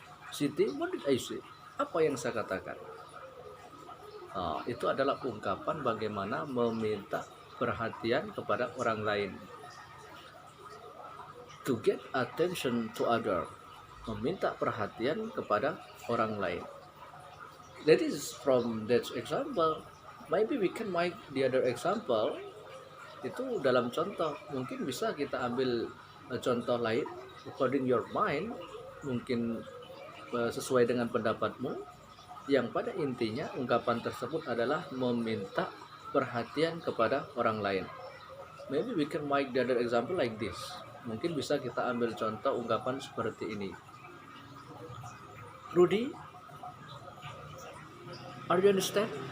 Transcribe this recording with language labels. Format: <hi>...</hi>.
<id>Siti,</id> <en>what did I say?</en> <id>Apa yang saya katakan? Itu adalah ungkapan bagaimana meminta perhatian kepada orang lain.</id> <en>To get attention to other,</en> <id>meminta perhatian kepada orang lain.</id> <en>That is from that example. Maybe we can make the other example.</en> <id>Itu dalam contoh. Mungkin bisa kita ambil contoh lain</id> <en>according your mind,</en> <id>mungkin sesuai dengan pendapatmu, yang pada intinya ungkapan tersebut adalah meminta perhatian kepada orang lain.</id> <en>Maybe we can make the other example like this.</en> <id>Mungkin bisa kita ambil contoh ungkapan seperti ini.</id> <en>Rudy, are you understand?</en>